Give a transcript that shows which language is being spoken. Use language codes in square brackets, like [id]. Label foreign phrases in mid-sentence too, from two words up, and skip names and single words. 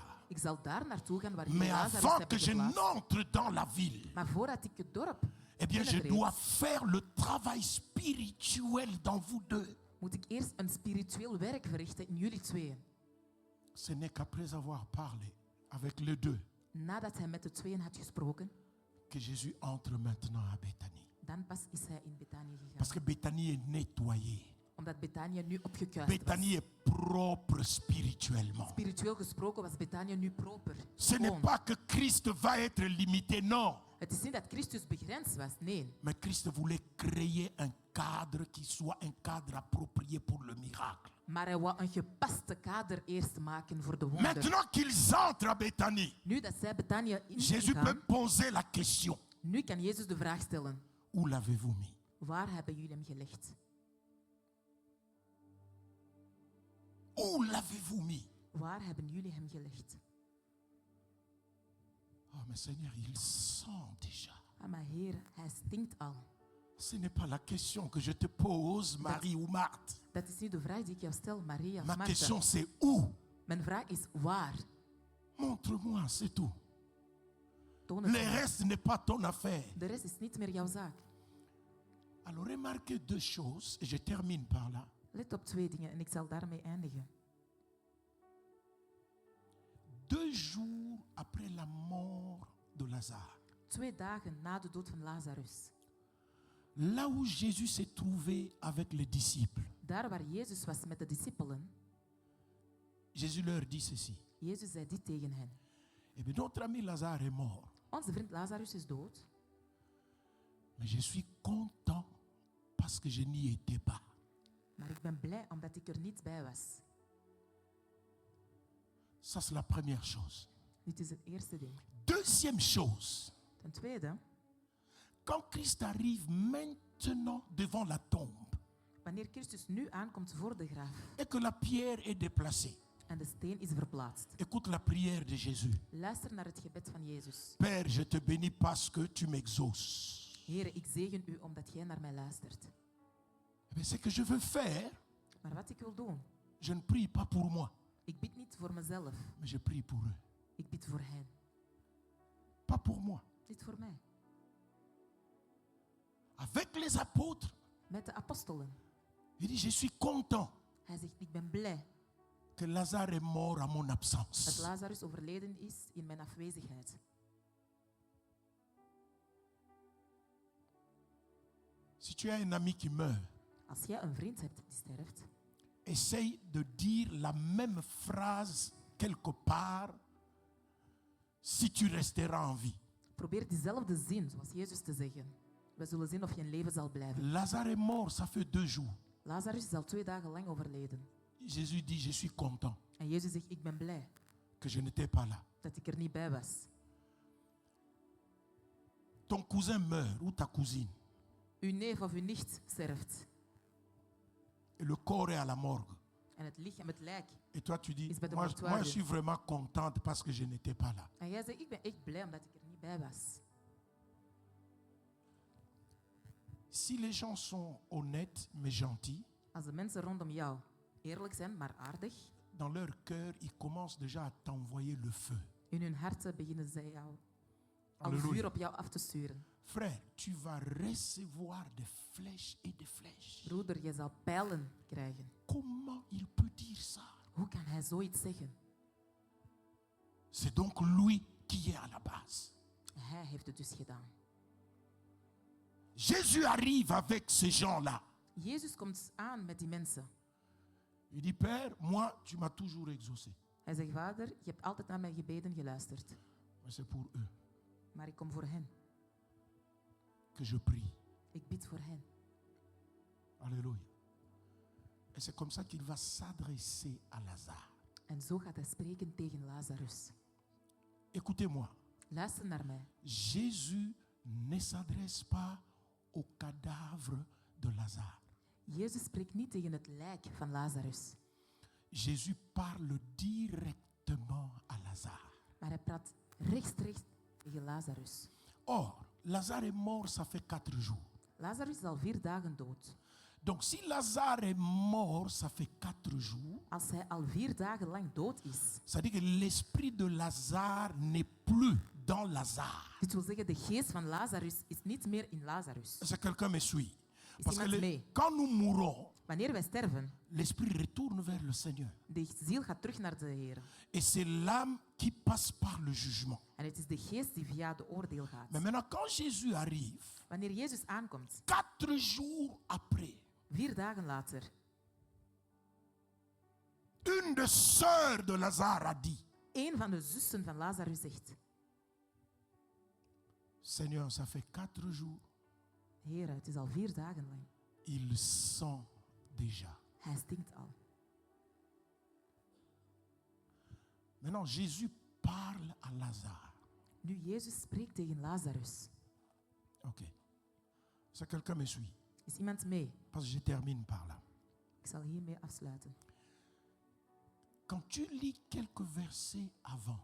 [nl] Ik zal daar naartoe gaan waar jullie [fr] Mais Lazarus avant [nl] hebben [fr] que je [nl] geplaatst. [fr] n'entre dans la ville, [nl] Maar voordat ik het dorp [fr] eh bien, je [nl] binnentreed, [fr] dois faire le travail spirituel dans vous deux. [nl] moet ik eerst een spiritueel werk verrichten in jullie tweeën. [fr] Ce n'est qu'après avoir parlé avec les deux [nl] Nadat hij met de tweeën had gesproken, [fr] que Jésus entre maintenant à Béthanie. [nl] dan pas is hij in Betanië gegaan. [fr] Parce que Béthanie est nettoyée. [nl] Omdat Betanië nu opgekuist was. [fr] Béthanie est propre spirituellement. [nl] Spiritueel gesproken was Betanië nu proper. [fr] Ce n'est [nl] schoon. [fr] pas que Christ va être limité, non. [nl] Het is niet dat Christus begrensd was, nee. [fr] Mais Christ voulait créer un cadre qui soit un cadre approprié pour le miracle. [nl] Maar hij wou een gepaste kader eerst maken voor de wonder. [fr] Maintenant qu'ils entrent à Béthanie, [nl] Nu dat zij Betanië [fr] Jésus [nl] ingaan, [fr] peut poser la question. [nl] nu kan Jezus de vraag stellen. [fr] Où l'avez-vous mis? [nl] Waar hebben jullie hem gelegd? [fr] Où l'avez-vous mis? [nl] Waar hebben jullie hem gelegd? [fr] Oh, mais Seigneur, il sent déjà. [nl] Ah, maar Heer, hij stinkt al. [fr] Ce n'est pas la question que je te pose, Marie ou Marthe. [nl] Dat is niet de vraag die ik jou stel, Maria of [fr] Ma [nl] Martha. [fr] question, c'est où? [nl] Mijn vraag is waar? [fr] Montre-moi, c'est tout. [nl] Toon het [fr] Le [nl] aan. [fr] reste n'est pas ton affaire. [nl] De rest is niet meer jouw zaak. [fr] Alors remarquez deux choses, et je termine par là. [nl] Let op twee dingen en ik zal daarmee eindigen. [fr] 2 jours après la mort de Lazare, [nl] 2 dagen na de dood van Lazarus. [fr] là où Jésus s'est trouvé avec les disciples, [nl] Daar waar Jezus was met de discipelen, [fr] Jésus leur dit ceci. [nl] Jezus zei dit tegen hen. [fr] Eh bien, notre ami Lazare est mort, [nl] Onze vriend Lazarus is dood, [fr] mais je suis content parce que je n'y étais pas. [nl] maar ik ben blij omdat ik er niet bij was. [fr] Ça, c'est la première chose. [nl] Dit is het eerste ding. [fr] Deuxième chose, [nl] Ten tweede, [fr] quand Christ arrive maintenant devant la tombe [nl] wanneer Christus nu aankomt voor de graf [fr] et que la pierre est déplacée, [nl] en de steen is verplaatst, [fr] écoute la prière de Jésus. [nl] luister naar het gebed van Jezus. [fr] Père, je te bénis parce que tu m'exauces. [nl] Heere, ik zegen u omdat jij naar mij luistert. [fr] Eh bien, ce que je veux faire, [nl] Maar wat ik wil doen, [fr] je ne prie pas pour moi, [nl] ik bid niet voor mezelf, [fr] mais je prie pour eux. [nl] ik bid voor hen. [fr] Pas pour moi. [nl] Niet voor mij. [fr] Avec les apôtres, [nl] Met de apostelen. [fr] il dit, je suis content [nl] Hij zegt, ik ben blij [fr] que Lazare est mort à mon [nl] dat [fr] absence. [nl] Lazarus overleden is in mijn afwezigheid. [fr] Si tu as un ami qui meurt, [nl] Als jij een vriend hebt die sterft, [fr] essaye de dire la même phrase quelque part si tu resteras en vie. [nl] probeer diezelfde zin zoals Jezus te zeggen. We zullen zien of je in leven zal blijven. [fr] Lazare est mort, ça fait 2 jours. [nl] Lazarus is al 2 dagen lang overleden. [fr] Jésus dit, je suis content [nl] En Jezus zegt, ik ben blij [fr] que je n'étais pas là. [nl] dat ik er niet bij was. [fr] Ton cousin meurt ou ta cousine [nl] Uw neef of uw nicht sterft. [fr] et le corps est à la morgue. [nl] En het lichaam, het lijk. [fr] Et toi tu dis, [nl] Is bij de [fr] moi [nl] mortuaire. [fr] je suis vraiment contente parce que je n'étais pas là. [nl] En jij zegt, ik ben echt blij omdat ik er niet bij was. [fr] Si les gens sont honnêtes mais gentils, [nl] Als de mensen rondom jou eerlijk zijn, maar aardig, [fr] dans leur cœur, ils commencent déjà à t'envoyer le feu. [nl] in hun harten beginnen zij jou al [fr] Alléluia. [nl] vuur op jou af te sturen. [fr] Frère, tu vas recevoir des flèches et des flèches. [nl] Broeder, je zal pijlen krijgen. [fr] Comment il peut dire ça? [nl] Hoe kan hij zoiets zeggen? [fr] C'est donc lui qui est à la base. [nl] Hij heeft het dus gedaan. [fr] Jésus arrive avec ces gens-là. [nl] Jezus komt aan met die mensen. [fr] Il dit, Père, moi, tu m'as toujours exaucé. [nl] Hij zegt, Vader, je hebt altijd naar mijn gebeden geluisterd. [fr] Mais c'est pour eux [nl] Maar ik kom voor hen. [fr] que je prie. [nl] Ik bid voor hen. [fr] Alléluia. Et c'est comme ça qu'il va s'adresser à Lazare. [nl] En zo gaat hij spreken tegen Lazarus. [fr] Écoutez-moi. [nl] Luister naar mij. [fr] Jésus ne s'adresse pas au cadavre de Lazare. [nl] Jezus spreekt niet tegen het lijk van Lazarus. [fr] Jésus parle directement à Lazare. [nl] Maar hij praat rechtstreeks tegen Lazarus. [fr] Or, Lazare est mort, ça fait 4 jours. [nl] Lazarus is al 4 dagen dood. [fr] Donc, si Lazare est mort, ça fait 4 jours, [nl] Als hij al 4 dagen lang dood is, [fr] ça dit que l'esprit de Lazare n'est plus dans Lazare. [nl] dit wil zeggen, de geest van Lazarus is niet meer in Lazarus. [fr] Est-ce que quelqu'un me suit? [nl] Is [fr] Parce que [nl] iemand mee? [fr] quand nous mourons, [nl] Wanneer wij sterven, [fr] l'esprit retourne vers le Seigneur. [nl] de ziel gaat terug naar de Heer. [fr] Et c'est l'âme qui passe par le jugement. [nl] En het is de geest die via de oordeel gaat. [fr] Mais maintenant, quand Jésus arrive, [nl] Wanneer Jezus aankomt, [fr] 4 jours après, [nl] 4 dagen later, [fr] une des sœurs de Lazare a dit, [nl] een van de zussen van Lazarus zegt, [fr] Seigneur, ça fait 4 jours, [nl] Heer, het is al 4 dagen lang. [fr] il sent déjà. [nl] Hij stinkt al. [fr] Maintenant, Jésus parle à Lazare. [nl] Nu, Jezus spreekt tegen Lazarus. Ok. [fr] Est-ce que quelqu'un me suit? [nl] Is iemand mee? [fr] Parce que je termine par là. [nl] Ik zal hiermee afsluiten. [fr] Quand tu lis quelques versets avant,